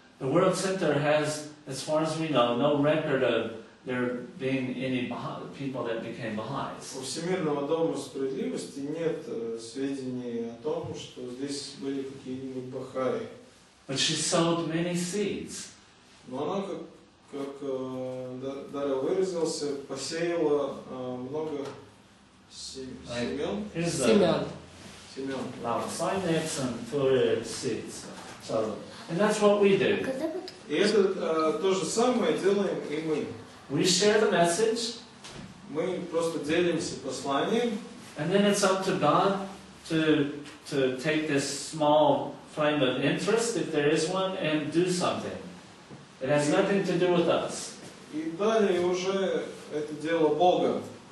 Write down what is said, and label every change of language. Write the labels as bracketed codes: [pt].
[en] The World Center has, as far as we know, no record of there being any people that became Baha'is. [ru] У Всемирного дома справедливости нет сведений о том, что здесь были какие-нибудь Бахаи. [en] But she sowed many seeds. [ru] Но она, как Даррелл выразился, посеяла много семян. Семян. [en] Lauksaimnieks and for seeds. So, and that's what we do. [ru] И это то же самое делаем и мы. [en] We share the message, [ru] Мы просто делимся посланием, [en] and then it's up to God to take this small flame of interest, if there is one, and do something. It has nothing to do with us. [ru] и далее уже это дело Бога.